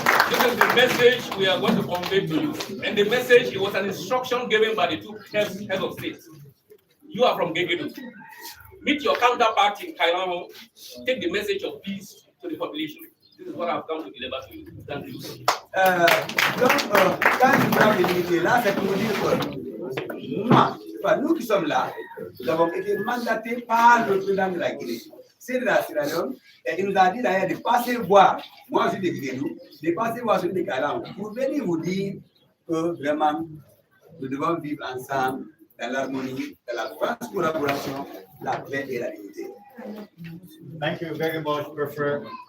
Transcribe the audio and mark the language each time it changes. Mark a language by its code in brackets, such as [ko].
[en] This is the message we are going to convey to you, and the message, it was an instruction given by the two heads of state. You are from Gegedu. Meet your counterpart in Kailamo. Take the message of peace to the population. This is what I've come to deliver to you. Thank you. [fr] Donc, quand je parle de l'unité, là, c'est pour dire que moi, nous qui sommes là, nous avons été mandatés par le président de la Guinée. C'est de la Sierra Leone, et il nous a dit d'ailleurs de passer voir, moi je suis de Guinée, de passer voir celui de Kalam, pour venir vous dire que vraiment, nous devons vivre ensemble dans l'harmonie, dans la grande collaboration, la paix et la unité. [en] Thank you very much, Prefer.